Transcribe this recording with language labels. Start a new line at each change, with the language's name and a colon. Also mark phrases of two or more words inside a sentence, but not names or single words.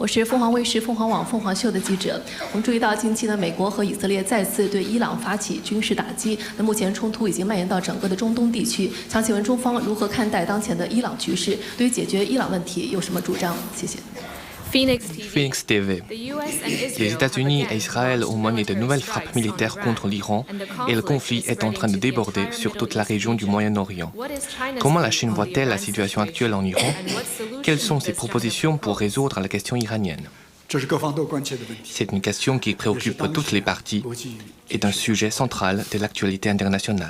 Chinese: 我是凤凰卫视、凤凰网、凤凰秀的记者。我们注意到，近期呢，美国和以色列再次对伊朗发起军事打击。那目前冲突已经蔓延到整个的中东地区。想请问中方如何看待当前的伊朗局势？对于解决伊朗问题有什么主张？谢谢。
French: Phoenix TV. Les États-Unis et Israël ont mené de nouvelles frappes militaires contre l'Iran et le conflit est en train de déborder sur toute la région du Moyen-Orient. Comment la Chine voit-elle la situation actuelle en Iran? Quelles sont ses propositions pour résoudre la question iranienne? C'est une question qui préoccupe toutes les parties et est un sujet central de l'actualité internationale.